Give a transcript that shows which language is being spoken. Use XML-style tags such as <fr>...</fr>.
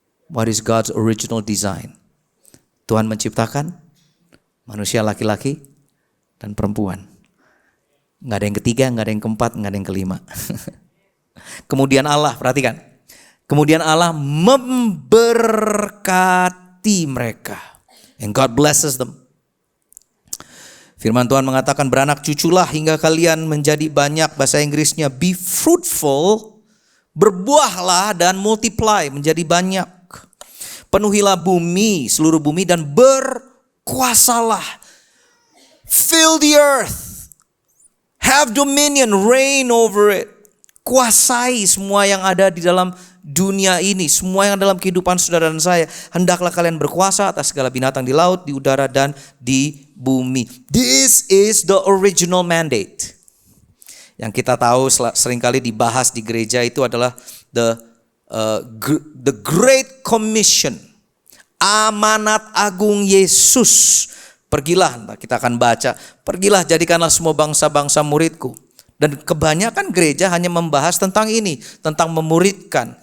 <en>What is God's original design?</en> <id>Tuhan menciptakan manusia laki-laki dan perempuan. Nggak ada yang ketiga, nggak ada yang keempat, nggak ada yang kelima. Kemudian Allah, perhatikan. Kemudian Allah memberkati mereka.</id> <en>And God blesses them.</en> <id>Firman Tuhan mengatakan, beranak cuculah hingga kalian menjadi banyak. Bahasa Inggrisnya,</id> <en>be fruitful,</en> <id>berbuahlah dan multiply, menjadi banyak. Penuhilah bumi, seluruh bumi, dan berkuasalah.</id> <en>Fill the earth. Have dominion, reign over it.</en> <id>Kuasai semua yang ada di dalam dunia ini. Semua yang dalam kehidupan saudara dan saya. Hendaklah kalian berkuasa atas segala binatang di laut, di udara, dan di bumi.</id> <en>This is the original mandate.</en> <id>Yang kita tahu seringkali dibahas di gereja itu adalah the Great Commission. Amanat agung Yesus. Pergilah, kita akan baca. Pergilah, jadikanlah semua bangsa-bangsa muridku. Dan kebanyakan gereja hanya membahas tentang ini, tentang memuridkan.</id>